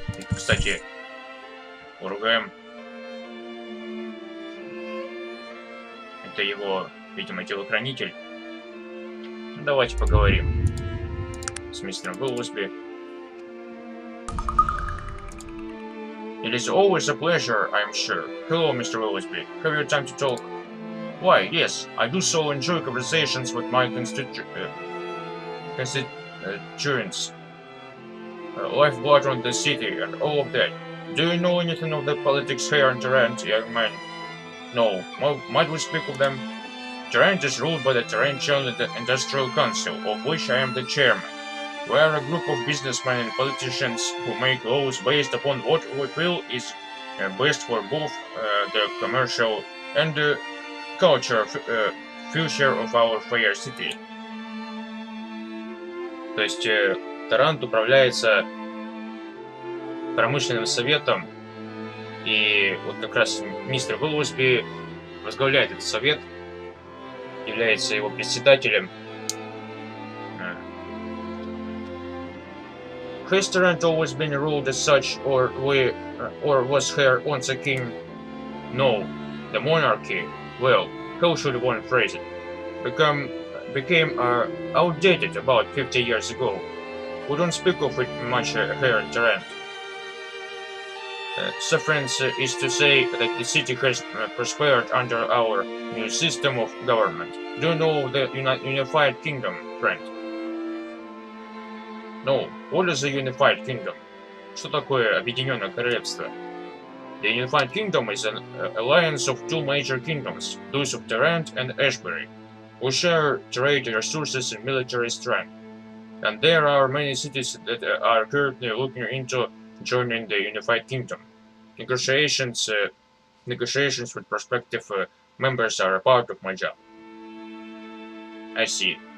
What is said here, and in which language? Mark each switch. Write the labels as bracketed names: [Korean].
[Russian] Кстати, Ургаем. Это его, видимо, телохранитель. Давайте поговорим с мистером Уиллсби. [English] It is always a pleasure, I am sure. Hello, Mr. Ullsby. Have you time to talk? Why, yes, I do so enjoy conversations with my constituents. Lifeblood on the city and all of that. Do you know anything of the politics here in Taranto, young man? No. Might we speak of them? Taranto is ruled by the Tarantino Industrial Council, of which I am the chairman. We are a group of businessmen and politicians who make laws based upon what we feel is best for both the commercial and the culture future of our fair city. [Russian] То есть Тарант управляется Промышленным Советом, и вот как раз мистер Уиллсби возглавляет этот совет, является его председателем. [English] Has Tarant always been ruled as such, or was here once a king? No, the monarchy, well, how should one phrase it, became outdated about 50 years ago. We don't speak of it much here in Tarant. Suffice is to say that the city has prospered under our new system of government. Do you know the Unified Kingdom, friend? No, what is a Unified Kingdom? [Russian] Что такое Объединённое Королевство? [English] The Unified Kingdom is an alliance of two major kingdoms, those of Tarant and Ashbury, who share trade resources and military strength. And there are many cities that are currently looking into joining the Unified Kingdom. Negotiations with prospective members are a part of my job. I see.